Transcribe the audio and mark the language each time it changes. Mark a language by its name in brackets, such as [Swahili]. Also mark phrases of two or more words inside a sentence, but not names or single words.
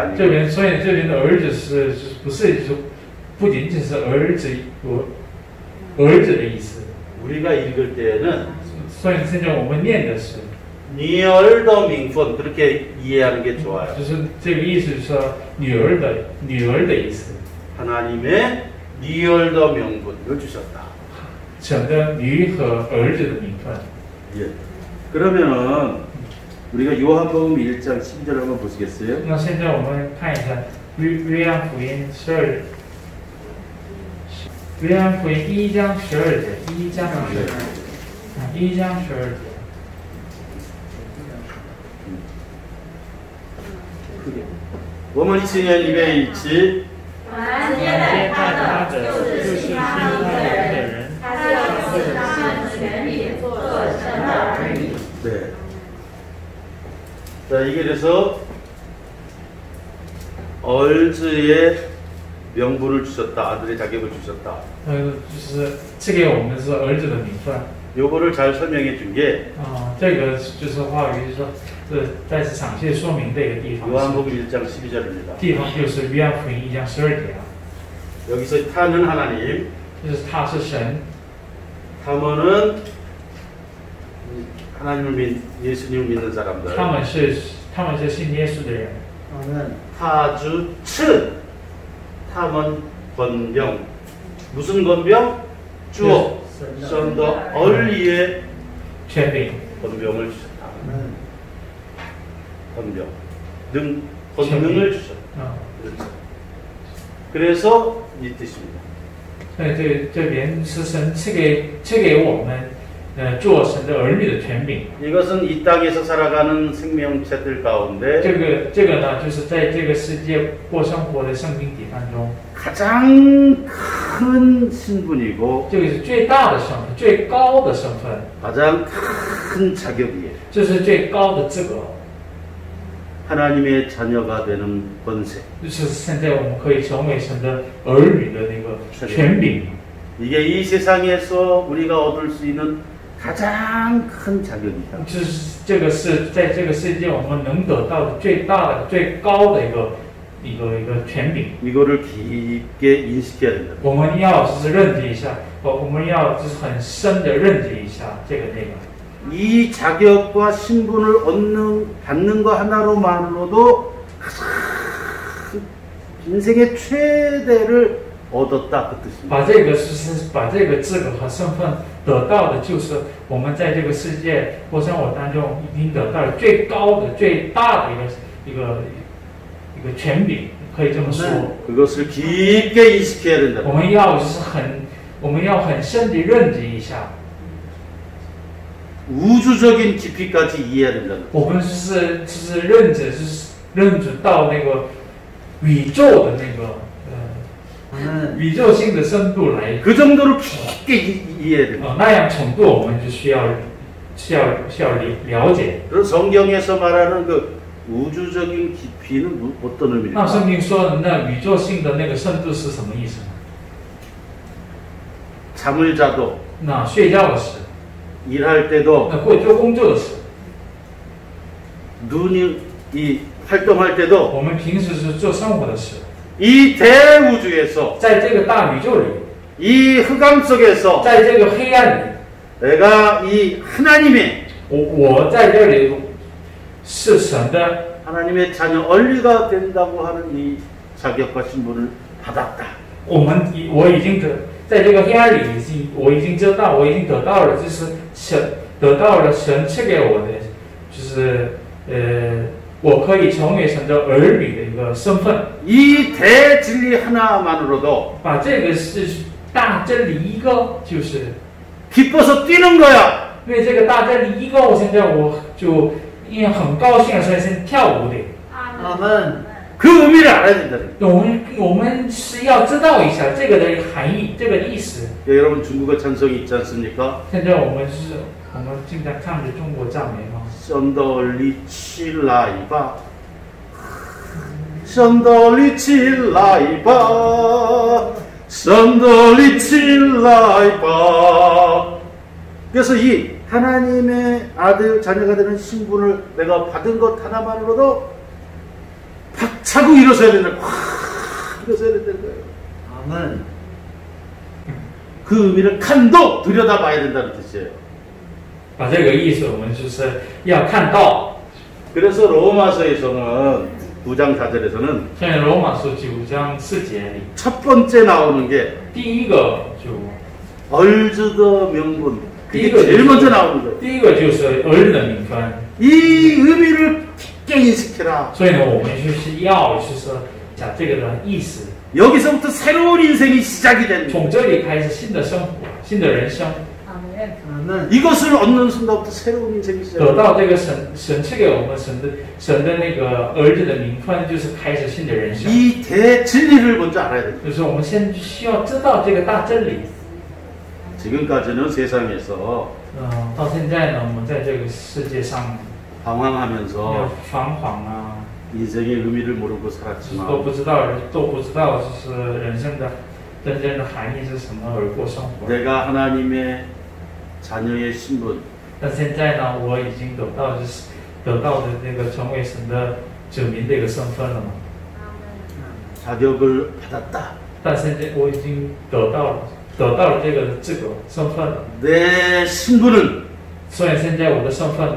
[Chinese] 这 [Korean] 아니에요. [Chinese] 边所以这边的儿子是不是不仅仅是儿子的意思？ [Korean] 우리가 읽을 때는 [Chinese] 所以现在我们念的是，女儿的名分 [Korean] 그렇게 이해하는 게 좋아요. [Chinese] 就是这个意思是说女儿的意思。 [Korean] 하나님의 [Chinese] 女儿的 [Korean] 명분을 주셨다. [Chinese] 神的女和儿子的名分。 [Korean] 예. 그러면은 우리가 요한복음 1장 12절 한번 보시겠어요? [Chinese] 那现在我们看一下约翰福音12，约翰福音1章12节，1章12节。我们信仰里面一起，凡接待他的，就是信他名的人，他就赐他们权柄做神的儿女。 [Korean] 네. 자, 이게 그래서 얼즈의 명분을 주셨다. 아들의 자격을 주셨다. [Chinese] 就是赐给我们是儿子的名分。 [Korean] 요거를 잘 설명해 준 게 [Chinese] 这个就是话语，就是说，再次详细说明这个地方。 [Korean] 요한복음 1장 12절입니다. [Chinese] 地方就是约翰福音1章12节啊， [Korean] 여기서 타는 하나님, [Chinese] 就是他是神， [Korean] 타머는 하나님을 예수님을 믿는 사람들. [Chinese] 他们是信耶稣的人。他就赐他们权柄 무슨 권병? 做神的儿女的权柄， [Korean] 권병을 주셨다. 권능을 주셨다. 그렇죠. 그래서 이 뜻입니다. [Chinese] 所以这边是神赐给我们做神的儿女的权柄。 [Korean] 이것은 이 땅에서 살아가는 생명체들 가운데 [Chinese] 这个呢，就是在这个世界过生活的生命体当中， [Korean] 가장 큰 신분이고 [Chinese] 这个是最大的身份，最高的身份， [Korean] 가장 큰 자격이에요. [Chinese] 这是最高的资格。 [Korean] 하나님의 자녀가 되는 권세. [Chinese] 就是现在我们可以成为神的儿女的那个权柄。 [Korean] 이게 이 세상에서 우리가 얻을 수 있는 가장 큰 자격이다. [Chinese] 就是这个是在这个世界我们能得到的最大的、最高的一个权柄。 [Korean] 이거를 깊게 인식해야 된다. [Chinese] 我们要就是认知一下，我们要就是很深的认知一下这个内容。 [Korean] 이 자격과 신분을 받는 거 하나로만으로도 인생의 최대를 얻었다 그 뜻입니다. [Chinese] 把这个资格和身份得到的就是我们在这个世界或生活当中已经得到了最高的、最大的一个权柄，可以这么说。 [Korean] 그것을 깊게 인식해야 된다. [Chinese] 我们要很深地认知一下。 [Korean] 우주적인 깊이까지 이해해야 된다. [Chinese] 我们是认知到那个宇宙的那个宇宙性的深度来。 [Korean] 그 정도로 깊게 이해해야 된다. [Chinese] 那样程度我们就需要了解。 [Korean] 그래서 성경에서 말하는 그 우주적인 깊이는 어떤 [Chinese] 那圣 [Korean] 의미입니까? [Chinese] 经说的那宇宙性的那个深度是什么意思呢？ [Korean] 잠을 자도 [Chinese] 那睡觉的时， [Korean] 일할 때도 [Chinese] 那或者做工作的时， [Korean] 눈이 이 활동할 때도 [Chinese] 我们平时是做生活的时， [Korean] 이 대우주에서 [Chinese] 在这个大宇宙里， [Korean] 이 흑암 속에서 [Chinese] 在这个黑暗里， [Korean] 내가 이 하나님의 [Chinese] 我在这里是神的 [Korean] 하나님의 자녀 얼리가 된다고 하는 이 자격과 신분을 받았다. [Chinese] 我已经在这个黑暗里我已经知道，我已经得到了，就是得到了神赐给我的，就是我可以成为神的儿女的一个身份。 [Korean] 이 대진리 하나만으로도 [Chinese] 把这个是大真理一个，就是 [Korean] 기뻐서 뛰는 거야. [Chinese] 因为这个大真理一个，我现在我就因为很高兴，所以先跳舞的。 [Korean] 아멘. 그 의미를 알아야 된다는 거예요. [Chinese] 我们是要知道一下这个的含义，这个意思。 [Korean] 여러분 중국어 찬송이 있지 않습니까? [Chinese] 现在我们经常唱的中国赞美嘛。神的儿女起来吧 神的儿女起来吧 神的儿女起来吧. [Korean] 그래서 이 하나님의 아들 자녀가 되는 신분을 내가 받은 것 하나만으로도 박차고 일어서야 된다. 확 일어서야 된다는 거예요. 아멘. 그 의미를 칸도 들여다봐야 된다는 뜻이에요. [Chinese] 把这个意思，我们就是要看到。 [Korean] 그래서 로마서에서는 9장 4절에서는 [Chinese] 现在罗马书9章4节里， [Korean] 첫 번째 나오는 게 [Chinese] 第一个就儿子的 [Korean] 명분. 그게 이거 제일 먼저 나오는 거예요. [Chinese] 第一个就是儿女的名分。 [Korean] 이 의미를 깊게 인식해라. [Chinese] 所以呢，我们就是要就是讲这个的意思， [Korean] 여기서부터 새로운 인생이 시작이 된다. [Chinese] 从这里开始新的生活，新的人生， [Korean] 아멘. 이것을 얻는 순간부터 새로운 인생이 [Chinese] 得 [Korean] 시작된다. [Chinese] 到这个神赐给我们神的那个儿子的名分，就是开始新的人生。 [Korean] 이 대진리를 먼저 알아야 된다. [Chinese] 就是我们先需要知道这个大真理。 [Korean] 지금까지는 세상에서 [Chinese] 到现在呢，我们在这个世界上 [Korean] 방황하면서 [Chinese] 彷徨啊， [Korean] 인생의 의미를 모르고 [Chinese] 都 [Korean] 살았지만 [Chinese] 不知道就是人生的真正的含义是什么而过生活。 [Korean] 내가 하나님의 자녀의 신분 [Chinese] 但现在呢，我已经得到的那个成为神的子民的一个身份了嘛。 [Korean] 자격을 받았다. [Chinese] 但现在我已经得到了这个资格身份了。 [Korean] 내 신분은 [Chinese] 所以现在我的身份呢，